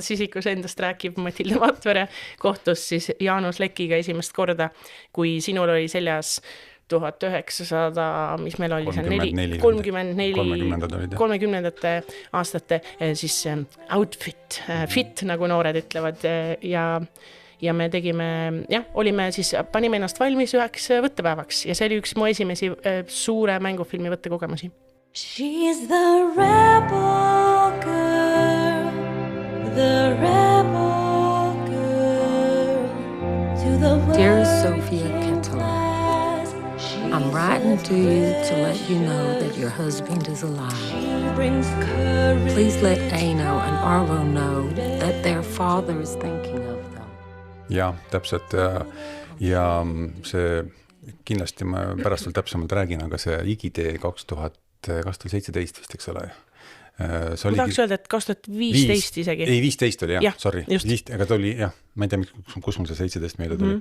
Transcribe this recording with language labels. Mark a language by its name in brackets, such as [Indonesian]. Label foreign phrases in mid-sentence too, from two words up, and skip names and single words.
[Estonian] isikus endast rääkib Matilde Matvere, kohtus siis Jaanus Lekiga esimest korda, kui sinul oli seljas 1900, mis meil oli 30 aastate siis outfit, fit, nagu noored ütlevad ja me tegime, olime siis, panime ennast valmis üheks võttepäevaks ja see oli üks mu esimesi suure mängufilmi võttekogemusi. [English] She's the rebel girl, the rebel girl to the world. Dear Sophia Kettle, I'm writing to you to let you know that your husband is alive. Please let Aino and Arvo know that their father is thinking of them. [Estonian] Ja, täpselt. Ja see kindlasti ma pärast veel täpsemalt räägin, aga see IGD 2017 vist, eks ole. Ma tahaks öelda, et 2015 isegi. Ei, 15 oli jah, sorry. Just. Aga ta oli jah, ma ei tea, kus mul see 17 meelde tuli.